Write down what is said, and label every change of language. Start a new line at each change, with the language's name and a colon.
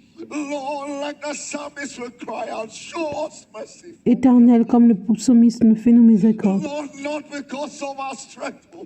English: Lord, like the psalmist will cry out, show us mercy.
French: Éternel, comme le psalmiste nous fait nos miséricordes.
English: Lord, not because of our strength.